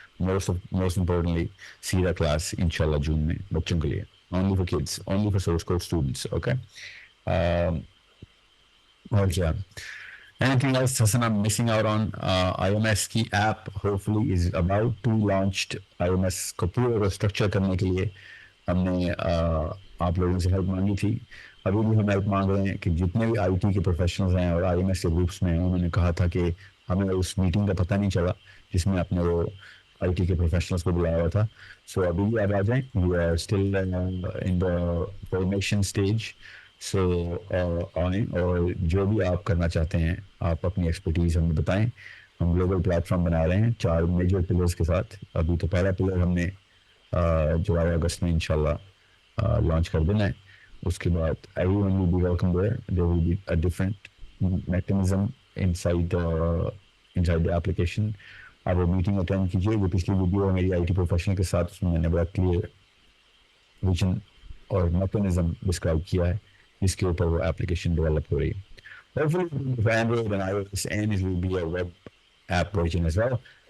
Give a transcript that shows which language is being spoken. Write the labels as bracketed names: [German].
[English] Most importantly, [Urdu] سیرا class انشاءاللہ جون میں بچوں کے لیے, [English] only for kids, only for source code students. Okay. [Urdu] اور کیا, [English] anything else Hassan I'm missing out on? IMS کی app hopefully is about to launched. [Urdu] IMS کو پورا اسٹرکچر کرنے کے لیے ہم نے آپ لوگوں سے ہیلپ مانگی تھی. ابھی بھی ہم ہیلپ مانگ رہے ہیں کہ جتنے بھی آئی ٹی کے پروفیشنلز ہیں اور آئی ایم ایس کے گروپس میں ہیں, انہوں نے کہا تھا کہ ہمیں اس میٹنگ کا پتہ نہیں چلا جس میں آپ نے وہ آئی ٹی کے پروفیشنلس کو بلایا ہوا تھا. سو ابھی بھی آپ آ جائیں, [English] We are still in the formation stage. [Urdu] سو آئیں اور جو بھی آپ کرنا چاہتے ہیں آپ اپنی ایکسپرٹیز ہمیں بتائیں. ہم گلوبل پلیٹ فارم بنا رہے ہیں 4 میجر پلرس کے ساتھ. ابھی تو پہلا پلر ہم نے جولائی اگست میں انشاءاللہ لانچ کر دینا ہے. اس کے بعد [English] everyone will be welcome there. There will be a different mechanism inside the application. [Urdu] آپ وہ میٹنگ اٹینڈ کیجیے. وہ پچھلی ویڈیو ہے میری آئی ٹی پروفیشنل کے ساتھ, اس میں میں نے بڑا کلیئر ویژن اور میکینزم ڈسکرائب کیا ہے جس کے اوپر وہ ایپلیکیشن ڈیولپ ہو رہی ہے. [English] Hopefully for Android and iOS, and it will be a web app version as well.